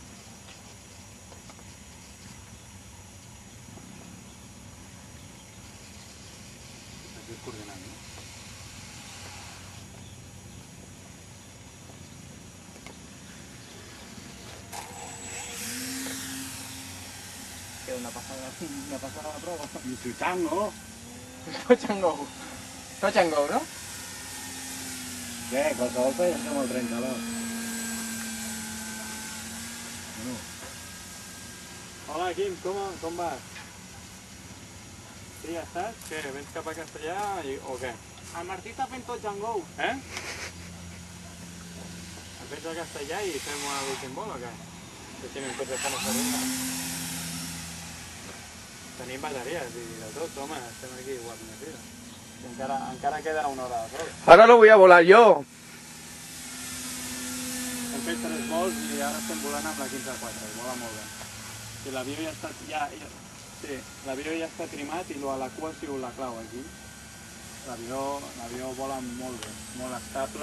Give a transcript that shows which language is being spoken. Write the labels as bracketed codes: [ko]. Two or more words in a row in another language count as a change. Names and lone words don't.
[ca] Aquí coordinant, no? Queda una passada de prova. I tu tango? [en] Touch and go. Touch and go, [ca] no? Què? Qualsevol feia som el 32. No. Hola, Quim, com vas? Sí, ja estàs? Què, vens cap a Castellà o què? El Martí està fent [en] touch and go. [ca] Eh? Vens a Castellà i fem l'últim vol o què? Que tenim tots els panes de ronda. Tenim bateries i de tot, home, estem aquí igual més vida. Encara queda una hora de sol. [es] Ahora lo voy a volar yo. [ca] Hem fet 3 vols i ara estem volant amb la 15-4, i vola molt bé. I l'avió ja està... Sí, l'avió ja està trimat i a la cua ha sigut la clau aquí. L'avió vola molt bé, molt estable.